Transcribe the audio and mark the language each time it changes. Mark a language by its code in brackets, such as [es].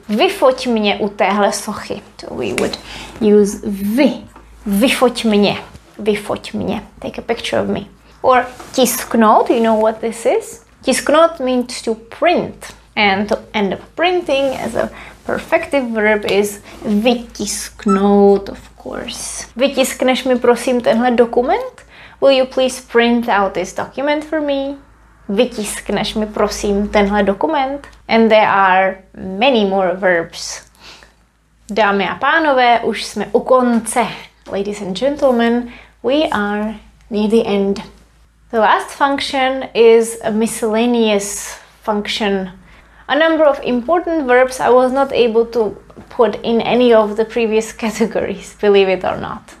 [cs] Vyfoť mě u téhle sochy. [en] So we would use vy. [cs] Vyfoť mě. Vyfoť mě. [en] Take a picture of me. Or tisknout, you know what this is? Tisknout means to print. And to end up printing as a perfective verb is vytisknout, of course. [cs] Vytiskneš mi prosím tenhle dokument? [en] Will you please print out this document for me? [cs] Vytiskneš mi prosím tenhle dokument? [en] And there are many more verbs. [cs] Dámy a pánové, už jsme u konce. [en] Ladies and gentlemen, we are near the end. The last function is a miscellaneous function. A number of important verbs I was not able to put in any of the previous categories, believe it or not.